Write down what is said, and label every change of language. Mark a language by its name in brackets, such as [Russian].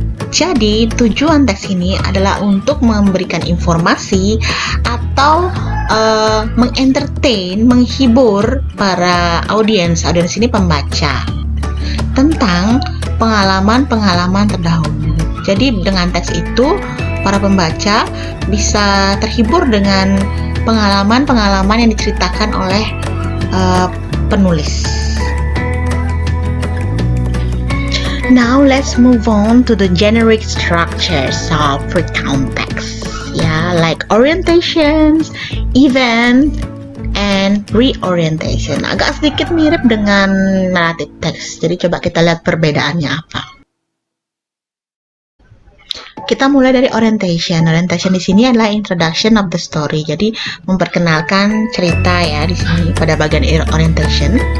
[Indonesian] Jadi tujuan teks ini adalah untuk memberikan informasi atau mengentertain, menghibur para audiens ini pembaca tentang pengalaman-pengalaman terdahulu. Jadi dengan teks itu para pembaca bisa terhibur dengan pengalaman-pengalaman yang diceritakan oleh penulis. [English] Now let's move on to the generic structures of recount text. Yeah, like orientations, event, and reorientation. [Indonesian] Agak sedikit mirip dengan narrative text. Jadi coba kita lihat perbedaannya apa. Kita mulai dari orientation. Orientation di sini adalah [English] introduction of the story. [Indonesian] Jadi memperkenalkan cerita ya di sini pada bagian orientation.